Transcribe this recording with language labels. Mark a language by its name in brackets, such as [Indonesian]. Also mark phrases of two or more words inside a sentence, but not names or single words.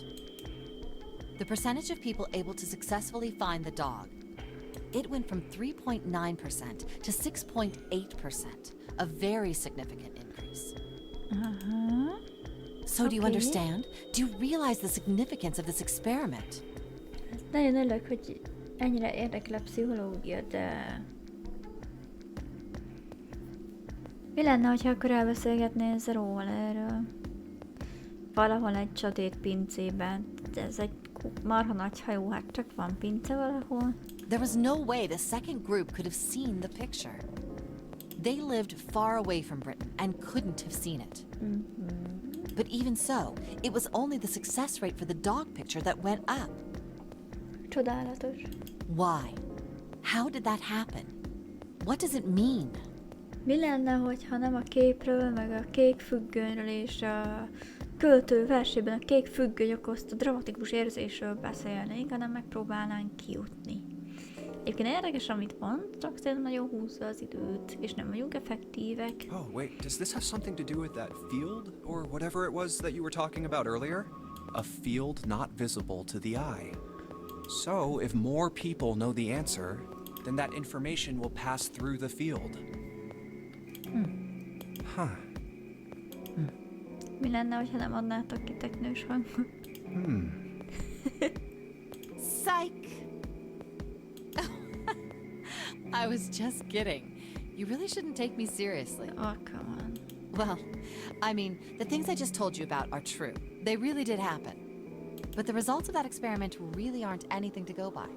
[English] The percentage of people able to successfully find the dog, it went from 3.9% to 6.8%, a very significant increase. So do you understand? Do you realize the significance of this experiment? [Hungarian] Ez nagyon örülök, hogy ennyire érdekel a pszichológia, de... Mi lenne, ha akkor elbeszélgetnél róla erről? Valahol egy csodét pincében. Ez egy marha nagy hajó, hát csak van pince valahol. [English] There was no way the second group could have seen the picture. They lived far away from Britain and couldn't have seen it. But even so, it was only the success rate for the dog picture that went up. [Hungarian] Csodálatos. [English] Why? How did that happen? What does it mean? [Hungarian] Mi lenne, hogyha nem a képről, meg a kék függönyről és a költő versében a kék függöny okozta dramatikus érzésről beszélnénk, hanem megpróbálnánk kijutni. Egyébként érdekes, amit mond, csak szerintem nagyon húzza az időt, és nem vagyunk effektívek. [English] Oh, wait, does this have something to do with that field? Or whatever it was that you were talking about earlier? A field not visible to the eye. So, if more people know the answer, then that information will pass through the field. Huh. [Hungarian] Mi lenne, hogyha nem adnátok ki teknős hangot? [English] Psych! I was just kidding. You really shouldn't take me seriously. Oh, come on. Well, I mean, the things I just told you about are true. They really did happen. But the results of that experiment really aren't anything to go by.